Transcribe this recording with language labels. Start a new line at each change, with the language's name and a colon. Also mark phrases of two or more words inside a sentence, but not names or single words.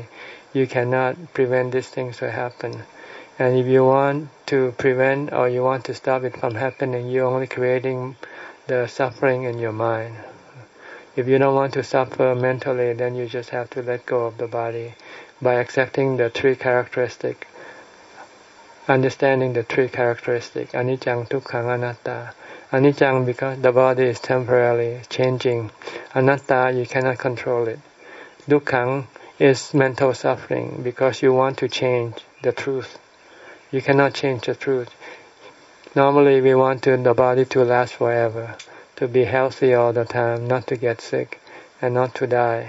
English: You cannot prevent these things to happen. And if you want to prevent or you want to stop it from happening, you're only creating the suffering in your mind. If you don't want to suffer mentally, then you just have to let go of the body by accepting the three characteristics, understanding the three characteristics,
Pali: anicca, dukkha, anatta.
English: Anicca, because the body is temporarily changing. Anatta, you cannot control it. Dukkha is mental suffering because you want to change the truth. You cannot change the truth. Normally we want the body to last forever, to be healthy all the time, not to get sick and not to die.